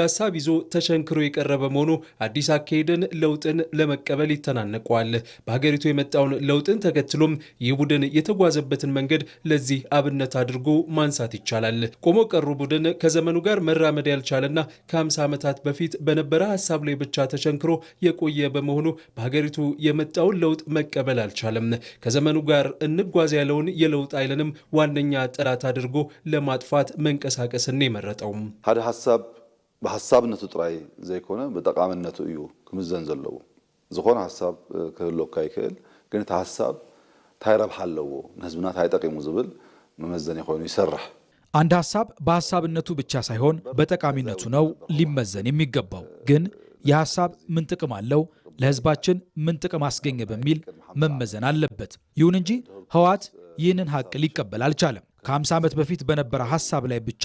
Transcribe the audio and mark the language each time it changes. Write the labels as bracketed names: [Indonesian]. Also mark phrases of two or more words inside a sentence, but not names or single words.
[Amharic] ሀሳብ ይዞ ተሸንክሮ የቀረበ መሆኑ አዲስ አካሄድን፣ ለውጥን ለመቀበል ይተናነቀዋል። በሀገሪቱ የመጣውን ለውጥን ተከትሎም ይህ ቡድን የተጓዘበትን መንገድ ለዚህ አብነት አድርጎ ማንሳት ይቻላል። ቆሞ ቀሩ ቡድን ከዘመኑ ጋር መራመድ ያልቻለና ከ50 ዓመታት በፊት በነበረ ሀሳብ ላይ ብቻ ተሸንክሮ የቆየ በመሆኑ በሀገሪቱ የመጣውን ለውጥ መቀበል አልቻለም። ከዘመኑ ጋር እንጓዝ ያለውን የለውጥ ኃይልንም ዋነኛ ጠላት አድርጎ ለማጥፋት መንቀሳቀስን የመረጠው [Tigrinya] ሓደ ሀሳብ በሀሳብነቱ ጥራይ ዘይኮነ በጠቃሚነቱ እዩ ክምዘን ዘለዎ ዝኾነ ሀሳብ ክህልወካ ይክእል ግን እቲ ሀሳብ ታይረብሓ ኣለዎ ንህዝብና ታይጠቂሙ ዝብል መመዘን ይኾኑ ይሰርሕ። [Amharic] አንድ ሀሳብ በሀሳብነቱ ብቻ ሳይሆን በጠቃሚነቱ ነው ሊመዘን የሚገባው። ግን የሀሳብ ምን ጥቅም አለው፣ ለህዝባችን ምን ጥቅም አስገኘ በሚል መመዘን አለበት። ይሁን እንጂ ህወሓት ይህንን ሀቅ ሊቀበል አልቻለም። ከ50 ዓመት በፊት በነበረ ሀሳብ ላይ ብቻ